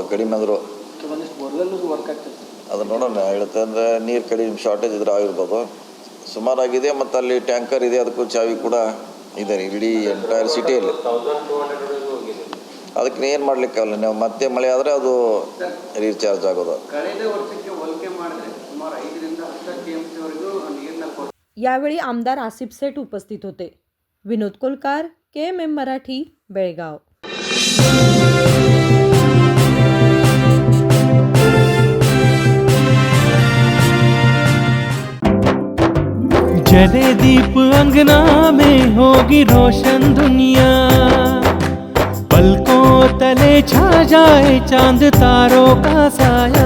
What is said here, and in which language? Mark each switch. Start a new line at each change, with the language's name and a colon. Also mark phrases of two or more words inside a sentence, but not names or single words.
Kannada: ಕಡಿಮೆ ಅಂದರು ಅದು ನೋಡೋಣ. ಹೇಳುತ್ತೆ ಅಂದರೆ ನೀರು ಕಡಿಮೆ ಶಾರ್ಟೇಜ್ ಇದ್ರೆ ಆಗಿರ್ಬೋದು. ಸುಮಾರಾಗಿದೆ. ಮತ್ತು ಅಲ್ಲಿ ಟ್ಯಾಂಕರ್ ಇದೆ, ಅದಕ್ಕೂ ಚಾವಿ ಕೂಡ ಇದೆ ಇಡೀ ಎಂಟೈರ್ ಸಿಟಿಯಲ್ಲಿ. ಅದಕ್ಕೆ ಏನು ಮಾಡ್ಲಿಕ್ಕಾಗಲ್ಲ. ನೀವು ಮತ್ತೆ ಮಳೆ ಆದರೆ ಅದು ರೀಚಾರ್ಜ್ ಆಗೋದು.
Marathi: यावेळी आमदार आसिफ सेठ उपस्थित होते. विनोद कोलकार, KMM मराठी, बेळगाव.
Hindi: जले दीप अंगना में होगी रोशन दुनिया, पलकों तले छा जाए चांद तारों का साया।